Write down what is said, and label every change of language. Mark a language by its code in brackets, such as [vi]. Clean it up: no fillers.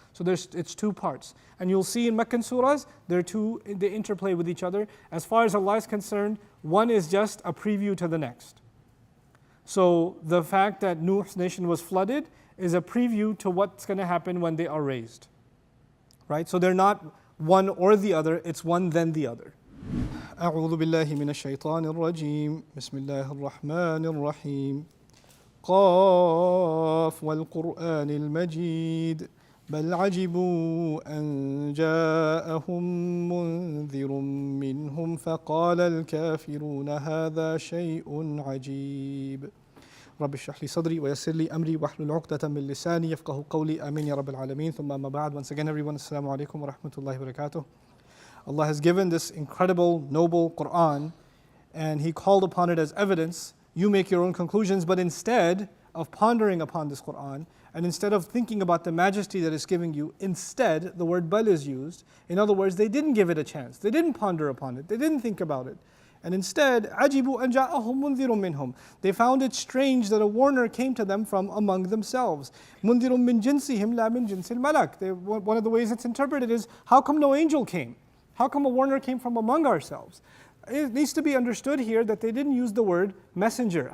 [en] So it's two parts. And you'll see in Meccan surahs, they interplay with each other. As far as Allah is concerned, one is just a preview to the next. So the fact that Nuh's nation was flooded is a preview to what's going to happen when they are raised. Right? So they're not one or the other, it's one then the other. [ar] أعوذ بالله من الشيطان الرجيم بسم الله الرحمن الرحيم قاف والقرآن المجيد بل عجبوا أن جاءهم منذر منهم فقال الكافرون هذا شيء عجيب رب اشرح لي صدري ويسر لي أمري واحلل عقدة من لساني يفقهوا قولي آمين يا رب العالمين ثم أما بعد. [en] Once again everyone, [ar] Assalamu alaikum wa rahmatullahi wa barakatuh. [en] Allah has given this incredible, noble Qur'an, and He called upon it as evidence. You make your own conclusions, but instead of pondering upon this Qur'an, and instead of thinking about the majesty that it's giving you, instead the word bal is used. In other words, they didn't give it a chance. They didn't ponder upon it. They didn't think about it. And instead, [ar] عَجِبُوا أَنْ جَاءَهُمْ مُنذِرٌ مِّنْهُمْ. [en] They found it strange that a warner came to them from among themselves. [ar] مُنذِرٌ مِّن جِنسِهِمْ لَا مِن جِنسِ الْمَلَكِ. [en] One of the ways it's interpreted is, how come no angel came? How come a warner came from among ourselves? It needs to be understood here that they didn't use the word messenger.